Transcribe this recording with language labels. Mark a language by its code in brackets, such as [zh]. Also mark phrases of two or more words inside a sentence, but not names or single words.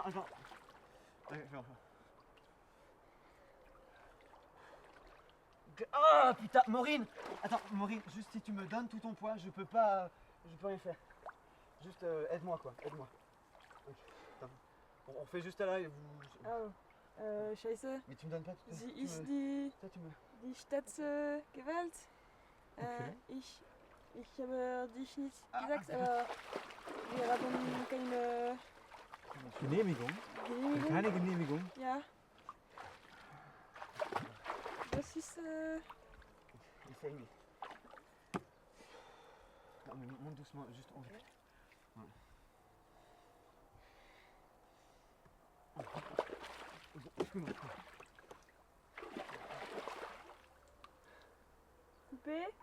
[fr] Allez, viens. Ah putain, Maureen! Attends, Maureen, juste si tu me donnes tout ton poids, je peux rien faire. Juste aide-moi quoi, aide-moi. Ok, attends. On fait juste là et vous. Oh, Scheiße. Mais tu me donnes pas tout. [de] Sie ist die Staatsgewalt. Okay. Ich habe dich nicht gesagt, aber wir haben keine Genehmigung? Genehmigung. Keine Genehmigung? Ja. Das ist [fr] Essaye, mais. Non, mais monte doucement, juste en vite. Voilà. Excuse-moi. coupé.